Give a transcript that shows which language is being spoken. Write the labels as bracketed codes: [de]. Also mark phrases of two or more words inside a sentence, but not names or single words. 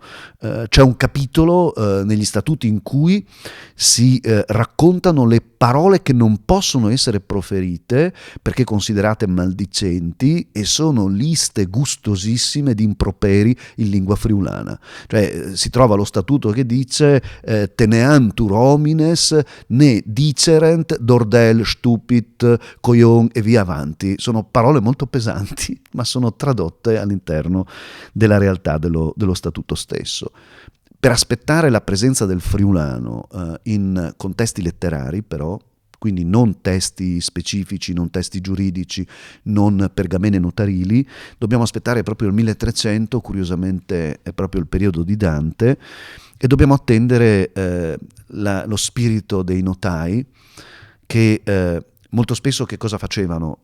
[it] C'è un capitolo negli statuti in cui si raccontano le parole che non possono essere proferite perché considerate maldicenti, e sono liste gustosissime di improperi in lingua friulana. Cioè si trova lo statuto che dice [la] teneantur homines ne dicerent [fur] dordel stupid coglion [it] e via avanti. Sono parole molto pesanti, ma sono tradotte all'interno della realtà dello statuto stesso. Per aspettare la presenza del friulano in contesti letterari, però, quindi non testi specifici, non testi giuridici, non pergamene notarili, dobbiamo aspettare proprio il 1300, curiosamente è proprio il periodo di Dante, e dobbiamo attendere lo spirito dei notai, che molto spesso che cosa facevano?